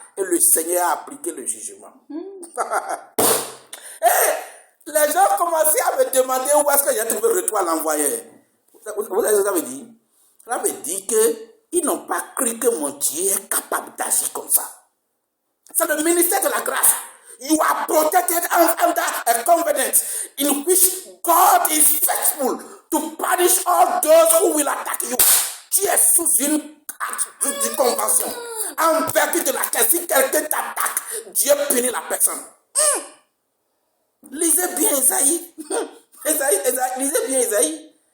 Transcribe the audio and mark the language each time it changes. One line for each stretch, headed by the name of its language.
French: Et le Seigneur a appliqué le jugement. Et les gens commençaient à me demander où est-ce que j'ai trouvé le retour à l'envoyé. Vous savez ce que ça veut dire? Ça veut dire qu'ils n'ont pas cru que mon Dieu est capable d'agir comme ça. C'est le ministère de la grâce.
English: You are protected under a covenant in which God is faithful to punish all those who will attack you.
French: Tu es sous une convention. En vertu de laquelle, si quelqu'un t'attaque, Dieu punit la personne. Lisez bien Esaïe. Lisez bien Esaïe.